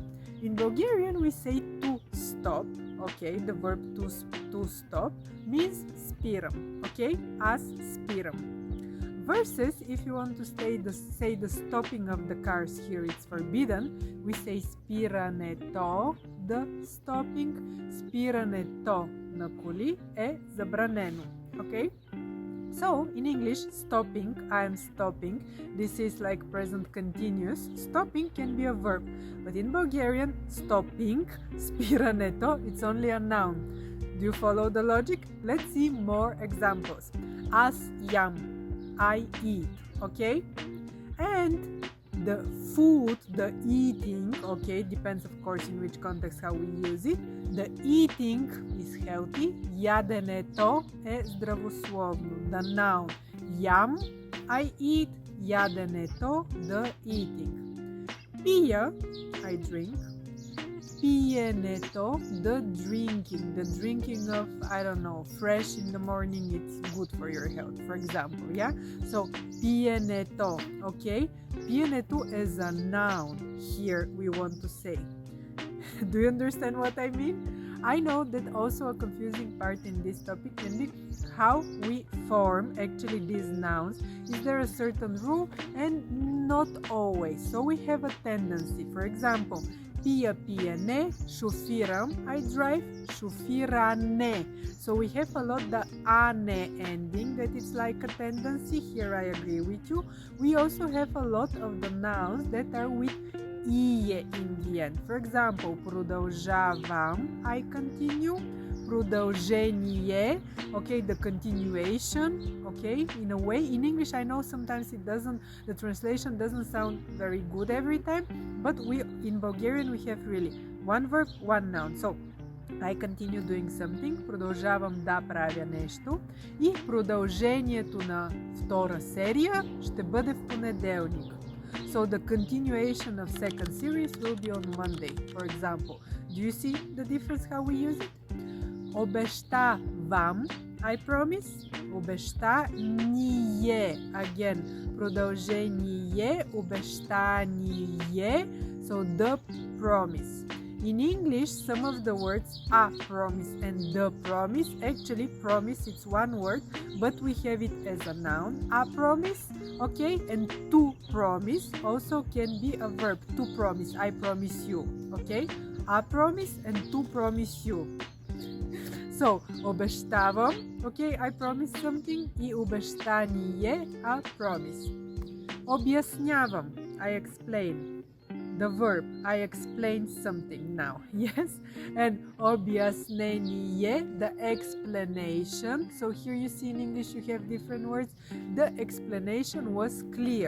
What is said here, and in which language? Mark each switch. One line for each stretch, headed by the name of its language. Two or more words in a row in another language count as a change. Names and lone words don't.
English: In Bulgarian we say to stop, okay? The verb to stop means spiram, okay?
Bulgarian: Аз спирам.
English: Versus, if you want to say the stopping of the cars, here it's forbidden. We say спирането, the stopping.
Bulgarian: Спирането на коли е забранено.
English: Okay? So, in English, stopping, I am stopping. This is like present continuous. Stopping can be a verb. But in Bulgarian, stopping, спирането, it's only a noun. Do you follow the logic? Let's see more examples.
Bulgarian: Аз ям,
English: I eat, okay? And the food, the eating, okay, depends of course in which context how we use it. The eating is healthy.
Bulgarian: Яденето е здравословно.
English: The noun. Ям, I eat. Яденето, the eating. Пия, I drink. Пиенето, the drinking of, I don't know, fresh in the morning, it's good for your health, for example, yeah? So, пиенето, okay? Пиенето is a noun, here we want to say. Do you understand what I mean? I know that also a confusing part in this topic can be how we form actually these nouns. Is there a certain rule? And not always. So we have a tendency, for example,
Bulgarian: пия, пиене, шофирам,
English: I drive, шофиране. So we have a lot the ане ending, that it's like a tendency. Here I agree with you. We also have a lot of the nouns that are with ие in the end. For example, продължавам, I continue. Продължение, okay, the continuation, okay, in a way. In English, I know sometimes the translation doesn't sound very good every time, but in Bulgarian, we have really one verb, one noun. So, I continue doing something,
Bulgarian: продължавам да правя нещо и продължението на втора серия ще бъде в понеделник.
English: So the continuation of second series will be on Monday, for example. Do you see the difference how we use it? Обещавам, I promise. Обещание, again,
Bulgarian: продължение, обещание,
English: so the promise. In English, some of the words a promise and the promise, actually promise it's one word, but we have it as a noun, a promise, okay, and to promise also can be a verb, to promise, I promise you, okay, a promise and to promise you. So, обещавам, okay, I promise something,
Bulgarian: и обещание,
English: a promise. Обяснявам, I explain. The verb, I explain something now, yes? And обяснение, the explanation. So here you see in English you have different words. The explanation was clear.